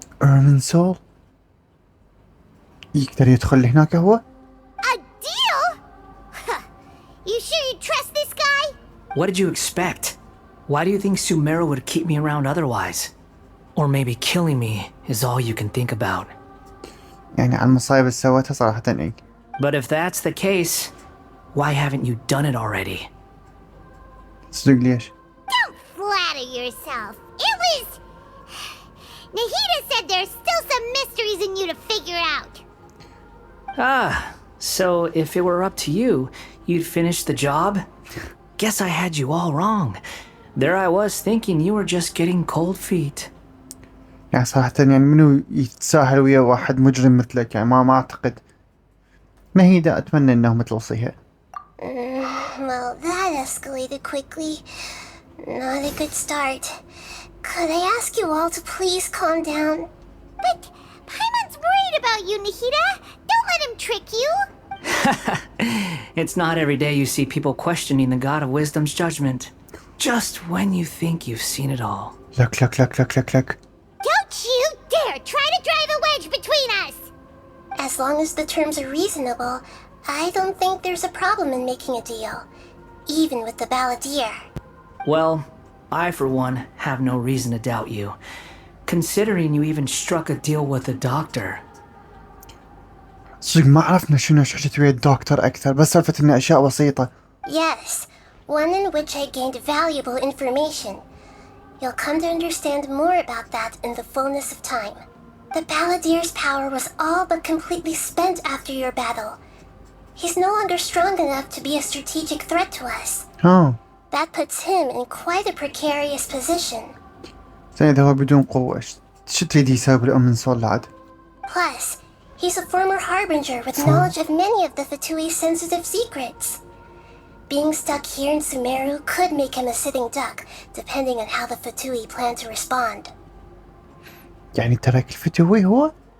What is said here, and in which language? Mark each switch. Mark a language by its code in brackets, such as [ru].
[ar] Irminsul? يقدر يدخل هناك هو؟ [en] A deal? Huh. You sure you trust this guy? What did you expect? Why do you think Sumeru would keep me around otherwise? Or maybe killing me is all you can think about. [ar] يعني على المصايب اللي سوتها صراحة اي. [en] But if that's the case, why haven't you done it already? [ar] صدق ليش؟ [en] Don't flatter yourself. It was... Nahida said there's still some mysteries in you to figure out. Ah, so if it were up to you, you'd finish the job? Guess I had you all wrong. There I was thinking you were just getting cold feet. [ar] يعني صراحة يعني منو يتساهل ويا واحد مجرم مثلك يعني ما أعتقد. نهيدة أتمنى إنهم توصيها. [en] Well, that escalated quickly. Not a good start. Could I ask you all to please calm down? But Paimon's worried about you, Nahida. Don't let him trick you. It's not every day you see people questioning the God of Wisdom's judgment. Just when you think you've seen it all. لك. Don't you dare try to drive a wedge between us! As long as the terms are reasonable, I don't think there's a problem in making a deal. Even with the Baladier. Well, I for one have no reason to doubt you, considering you even struck a deal with the doctor. [ar] صدق ما عرفنا شنو حكيت ويا الدكتور أكثر بس سالفة إن أشياء بسيطة. [en] Yes, one in which I gained valuable information. You'll come to understand more about that in the fullness of time. The Baladier's power was all but completely spent after your battle. He's no longer strong enough to be a strategic threat to us. ها. That puts him in quite a precarious position. [ar] زين إذا هو بدون قوة شو تريد يسوي بالأمنسول عاد؟ [en] Plus, he's a former harbinger with knowledge of many of the Fatui's sensitive secrets. Being stuck here in Sumeru could make him a sitting duck, depending on how the Fatui plan to respond. [ar] يعني ترك الفتوي هو؟